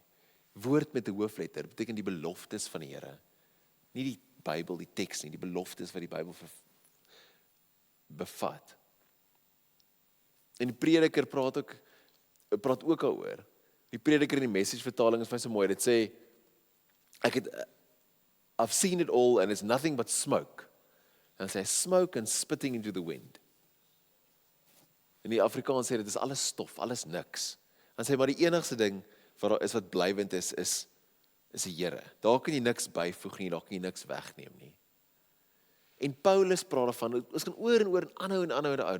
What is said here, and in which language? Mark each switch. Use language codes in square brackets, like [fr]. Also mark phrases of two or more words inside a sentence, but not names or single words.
[af] Woord met 'n hoofletter beteken die beloftes van die Here. Nie die Bybel, die teks nie, die beloftes wat die Bybel bevat. En die prediker praat ook daaroor. Die prediker in die Message vertaling is vir my so mooi. Dit sê, [en] I've seen it all and it's nothing but smoke. [af] En sê [en] smoke and spitting into the wind. [af] In die Afrikaans sê dit is alles stof, alles niks. En sê maar die enigste ding wat blywend is die Here. Daar kan jy niks byvoeg nie, daar kan jy niks wegneem nie. En Paulus praat daarvan, ons kan oor en oor en aanhou.